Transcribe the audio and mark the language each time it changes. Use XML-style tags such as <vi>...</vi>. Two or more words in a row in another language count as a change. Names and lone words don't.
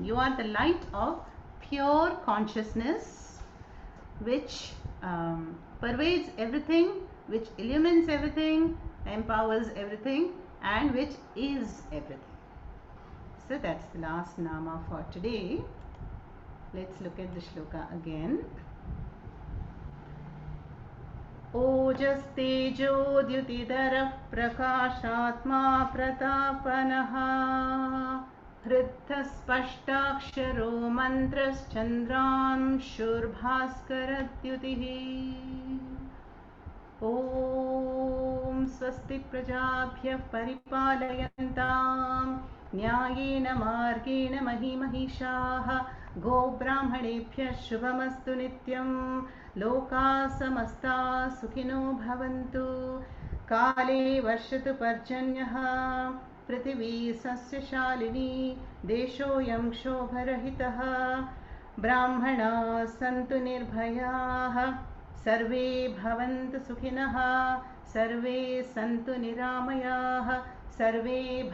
<en>You are the light of pure consciousness which pervades everything, which illumines everything, empowers everything, and which is everything. So that's the last nama for today. Let's look at the shloka again.</en> <sa>ओजः तेजो द्युतिधरः प्रकाशात्मा प्रतापनः ऋद्धः स्पष्टाक्षरो मन्त्रः चन्द्रं शुर्भास्कर द्युतिः. ॐ स्वस्ति प्रजाभ्यः परिपालयन्तां न्यायेन मार्गेण महिमहिषाः गोब्राह्मणेभ्यः शुभमस्तु नित्यं लोकाः समस्ताः सुखिनो भवन्तु काले वर्षतु पर्जन्यः पृथिवी सस्यशालिनी देशोऽयं क्षोभरहितः ब्राह्मणाः सन्तु निर्भयाः सर्वे भवन्तु सुखिनः सर्वे सन्तु निरामयाः सर्वे</sa>